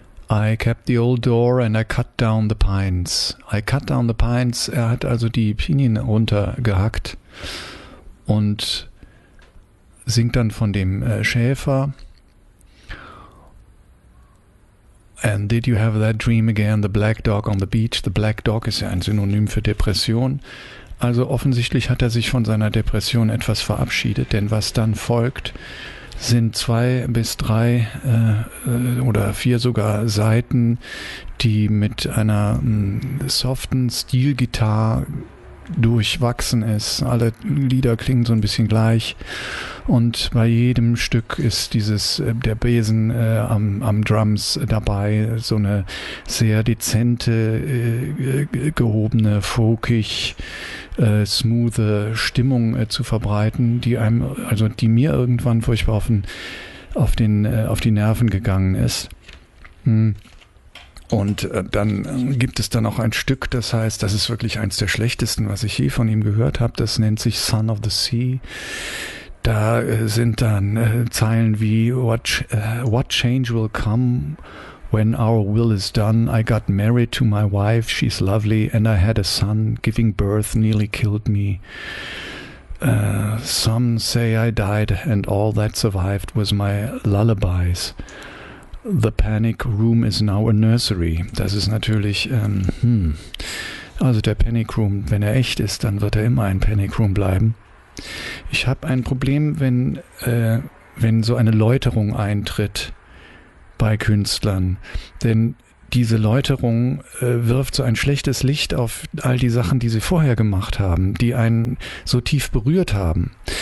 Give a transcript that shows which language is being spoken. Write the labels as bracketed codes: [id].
[en] I kept the old door and I cut down the pines. I cut down the pines. [de] Er hat also die Pinien runtergehackt und singt dann von dem Schäfer. [en] And did you have that dream again, the black dog on the beach? [de] The black dog ist ja ein Synonym für Depression. Also offensichtlich hat er sich von seiner Depression etwas verabschiedet, denn was dann folgt, sind 2 bis 3 oder 4 sogar Saiten, die mit einer soften Steel-Gitarre durchwachsen ist. Alle Lieder klingen so ein bisschen gleich. Und bei jedem Stück ist dieses der Besen am Drums dabei. So eine sehr dezente, gehobene, folkig, smooth Stimmung zu verbreiten, die einem, also die mir irgendwann furchtbar auf die Nerven gegangen ist. Und dann gibt es dann auch ein Stück, das heißt, das ist wirklich eins der schlechtesten, was ich je von ihm gehört habe. Das nennt sich Son of the Sea. Da sind dann Zeilen wie [en] what change will come when our will is done? I got married to my wife, she's lovely, and I had a son, giving birth nearly killed me. Some say I died, and all that survived was my lullabies. The Panic Room is now a nursery. [de] Das ist natürlich, also der Panic Room, wenn er echt ist, dann wird er immer ein Panic Room bleiben. Ich habe ein Problem, wenn so eine Läuterung eintritt bei Künstlern. Denn diese Läuterung wirft so ein schlechtes Licht auf all die Sachen, die sie vorher gemacht haben, die einen so tief berührt haben.